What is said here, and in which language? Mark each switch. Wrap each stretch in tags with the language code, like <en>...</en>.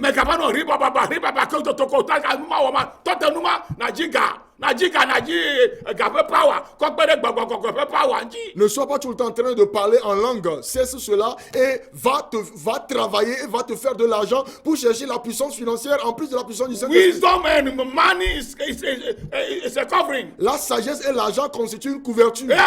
<fr>Ne sois pas tout le temps en train de parler en langue. Cesse cela et va travailler et va te faire de l'argent pour chercher la puissance financière en plus de la puissance du Saint-Esprit.</fr> <en>Wisdom and money is a covering.</en> <fr>La sagesse et l'argent constituent une couverture.</fr>